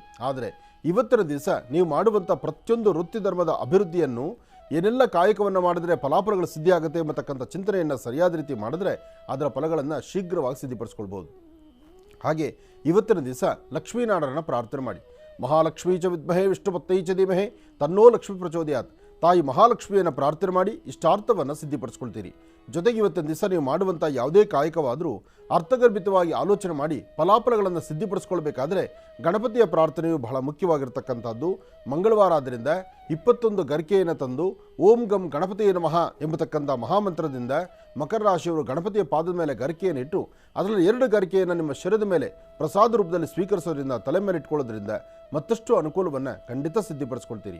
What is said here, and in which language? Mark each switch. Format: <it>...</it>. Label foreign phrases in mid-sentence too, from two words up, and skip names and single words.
<kn>ಆದರೆ ಇವತ್ತಿನ ದಿವಸ ನೀವು ಮಾಡುವಂಥ ಪ್ರತಿಯೊಂದು ವೃತ್ತಿ ಧರ್ಮದ ಅಭಿವೃದ್ಧಿಯನ್ನು, ಏನೆಲ್ಲ ಕಾಯಕವನ್ನು ಮಾಡಿದರೆ ಫಲಾಫಲಗಳು ಸಿದ್ಧಿಯಾಗುತ್ತೆ ಎಂಬತಕ್ಕಂಥ ಚಿಂತನೆಯನ್ನು ಸರಿಯಾದ ರೀತಿ ಮಾಡಿದ್ರೆ ಅದರ ಫಲಗಳನ್ನು ಶೀಘ್ರವಾಗಿ ಸಿದ್ಧಿಪಡಿಸ್ಕೊಳ್ಬೋದು. ಹಾಗೆ ಇವತ್ತಿನ ದಿವಸ ಲಕ್ಷ್ಮೀನಾರಾಯಣನ ಪ್ರಾರ್ಥನೆ ಮಾಡಿ.</kn> <sa>ಮಹಾಲಕ್ಷ್ಮೀ ಚ ವಿದ್ಮಹೇ ವಿಷ್ಣುಪತ್ತೈ ಚ ಧೀಮಹಿ ತನ್ನೋ ಲಕ್ಷ್ಮೀ ಪ್ರಚೋದಯಾತ್.</sa> <kn>ತಾಯಿ ಮಹಾಲಕ್ಷ್ಮಿಯನ್ನು ಪ್ರಾರ್ಥನೆ ಮಾಡಿ ಇಷ್ಟಾರ್ಥವನ್ನು ಸಿದ್ಧಿಪಡಿಸ್ಕೊಳ್ತೀರಿ. ಜೊತೆಗೆ ಇವತ್ತಿನ ದಿವಸ ನೀವು ಮಾಡುವಂಥ ಯಾವುದೇ ಕಾಯಕವಾದರೂ ಅರ್ಥಗರ್ಭಿತವಾಗಿ ಆಲೋಚನೆ ಮಾಡಿ ಫಲಾಫಲಗಳನ್ನು ಸಿದ್ಧಿಪಡಿಸ್ಕೊಳ್ಬೇಕಾದ್ರೆ ಗಣಪತಿಯ ಪ್ರಾರ್ಥನೆಯು ಬಹಳ ಮುಖ್ಯವಾಗಿರ್ತಕ್ಕಂಥದ್ದು. ಮಂಗಳವಾರ ಆದ್ದರಿಂದ 21 ಗರಿಕೆಯನ್ನು ತಂದು</kn> <sa>ಓಂ ಗಂ ಗಣಪತಿಯ ನಮಃ</sa> <kn>ಎಂಬತಕ್ಕಂಥ ಮಹಾಮಂತ್ರದಿಂದ ಮಕರ ರಾಶಿಯವರು ಗಣಪತಿಯ ಪಾದದ ಮೇಲೆ ಗರಿಕೆಯನ್ನು ಇಟ್ಟು ಅದರಲ್ಲಿ 2 ಗರಿಕೆಯನ್ನು ನಿಮ್ಮ ಶಿರದ ಮೇಲೆ ಪ್ರಸಾದ ರೂಪದಲ್ಲಿ ಸ್ವೀಕರಿಸೋದ್ರಿಂದ, ತಲೆ ಮೇಲೆ ಇಟ್ಕೊಳ್ಳೋದ್ರಿಂದ ಮತ್ತಷ್ಟು ಅನುಕೂಲವನ್ನು ಖಂಡಿತ ಸಿದ್ಧಿಪಡಿಸ್ಕೊಳ್ತೀರಿ.</kn>